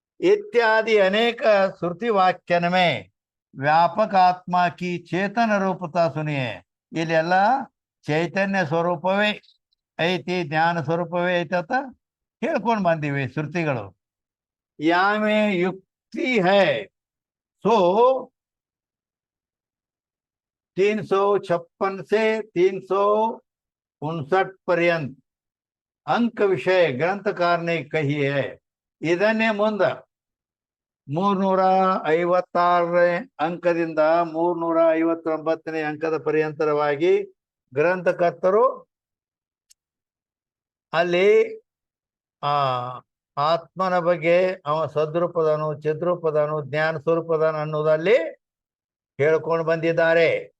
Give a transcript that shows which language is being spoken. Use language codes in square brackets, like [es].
[hi] इत्यादि अनेक श्रुति वाक्यन में व्यापक आत्मा की चेतन रूपता सुनिए. [kn] ಇಲ್ಲೆಲ್ಲ ಚೈತನ್ಯ ಸ್ವರೂಪವೇ ಐತಿ, ಜ್ಞಾನ ಸ್ವರೂಪವೇ ಐತಿ ಅಂತ ಹೇಳ್ಕೊಂಡು ಬಂದಿವಿ ಶ್ರುತಿಗಳು. [hi] ಯಾಮೇ ಯುಕ್ತಿ ಹೈ ಸೋ 356 से 359 पर्यंत अंक विषय ग्रंथकार ने कही है. [kn] ಇದನ್ನೇ ಮುಂದ 356ನೇ ಅಂಕದಿಂದ 359ನೇ ಅಂಕದ ಪರ್ಯಂತರವಾಗಿ ಗ್ರಂಥಕರ್ತರು ಅಲ್ಲಿ ಆತ್ಮನ ಬಗ್ಗೆ ಅವ ಸದ್ರೂಪದನು ಚಿದ್ರೂಪದನು ಜ್ಞಾನ ಸ್ವರೂಪದನು ಅನ್ನೋದಲ್ಲಿ ಹೇಳ್ಕೊಂಡು ಬಂದಿದ್ದಾರೆ.